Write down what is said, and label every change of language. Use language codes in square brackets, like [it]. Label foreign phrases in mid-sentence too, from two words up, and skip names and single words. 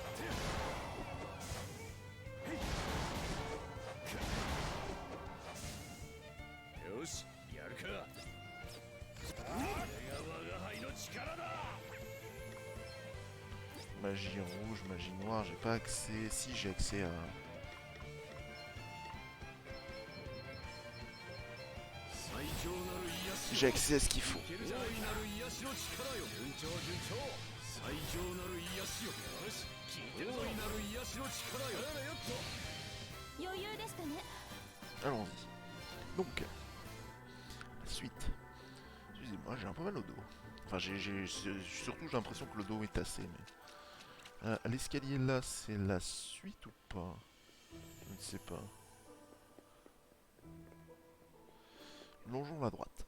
[fr] Magie en rouge, magie noire, j'ai pas accès. Si, j'ai accès à... J'ai accès à ce qu'il faut. [ja] 余裕でしたね。 [fr] Allons-y. Donc, la suite. Excusez-moi, j'ai un peu mal au dos. Enfin, surtout j'ai l'impression que le dos est tassé. Mais... l'escalier là, c'est la suite ou pas? Je ne sais pas. Longeons la droite.